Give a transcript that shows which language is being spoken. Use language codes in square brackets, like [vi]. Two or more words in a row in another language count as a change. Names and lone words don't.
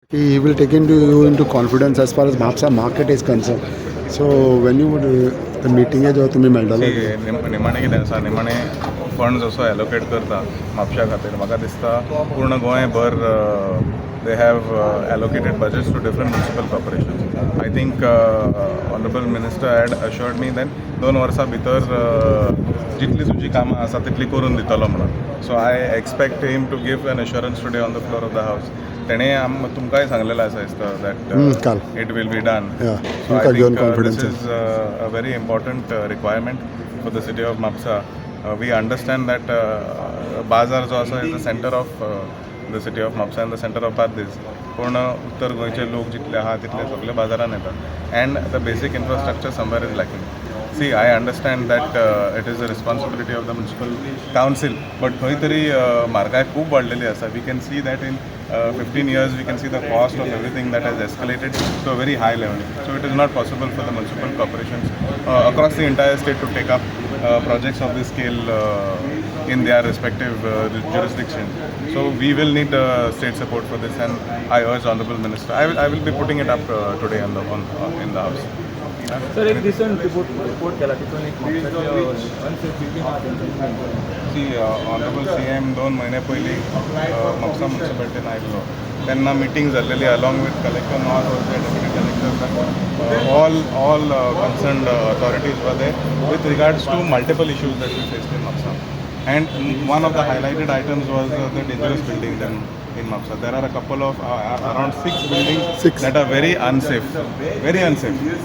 [en] He will take into you into confidence as far as Mahaps market is concerned. So when you would the meeting [kok] है जो तुम्ही मेळटलो निमाणे कितें आसा निमाणे फंड्स असो एलोकेट करता म्हापशा खातीर म्हाका दिसता पूर्ण गोंयभर [en] they have allocated budgets to different municipal corporations. I think honorable minister had assured me that [kok] 2 वर्सां भितर जितली तुजी कामां आसा तितली करून दितलो म्हणून. [en] So I expect him to give an assurance today on the floor of the house. [kok] तेणे तुमकांय सांगलेलें आसा दिसता [en] that it will be done. So I think this is a very important requirement for the city of Mapusa. We understand that Bazar [kok] जो आसा [en] is the center of the city of Mapusa and the center of Pardes. [kok] पूर्ण उत्तर गोंयचे लोक जितले आहा तितले सगळे बाजारान येतात [en] and the basic infrastructure somewhere is lacking. See, I understand that it is the responsibility of the municipal council, but [kok] खंय तरी म्हारगाय खूब वाडलेली आसा. [en] We can see that in 15 years we can see the cost of everything that has escalated to a very high level. So it is not possible for the municipal corporations across the entire state to take up projects of this scale in their respective jurisdiction. So we will need state support for this, and I urge honorable minister. I will be putting it up today in the house. [kok] सर एक [en] recent report [kok] केला तितून एक [en] unsafe building See honourable CM [kok] 2 महिने पयलीं म्हापसा म्युनिसिपालिटीन आयिल्लो तेन्ना मिटींग जाल्लेली [en] along with collector not also deputy collector all concerned authorities were there with regards to multiple issues that we faced in Mapusa. And one of the highlighted items was the dangerous buildings in Mapusa. There are a couple of around 6 buildings that are very unsafe.